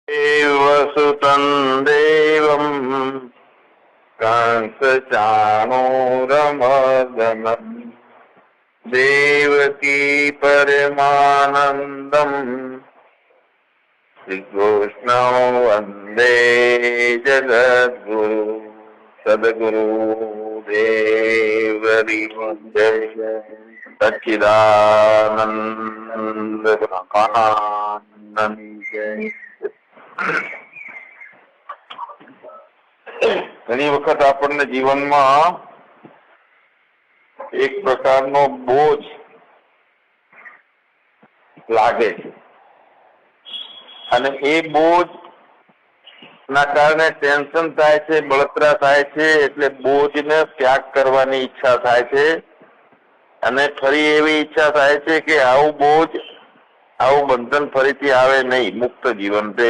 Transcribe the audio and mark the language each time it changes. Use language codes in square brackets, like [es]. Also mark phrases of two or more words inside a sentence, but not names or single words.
[sa] देवसुतं देवं कंसचाणूरमर्दनम् देवकी परमानन्दम् श्रीकृष्णो वन्दे जगद्गुरु सद्गुरु देवरिवन्दे सच्चिदानन्द [gu] ઘણી વખત આપણને જીવનમાં એક પ્રકારનો બોજ લાગે છે અને એ બોજ ના કારણે ટેન્શન થાય છે, બળતરા થાય છે, એટલે બોજને ત્યાગ કરવાની ઈચ્છા થાય છે અને ફરી એવી ઈચ્છા થાય છે કે આવું બોજ, આવું બંધન ફરીથી આવે નહીં, મુક્ત જીવન છે.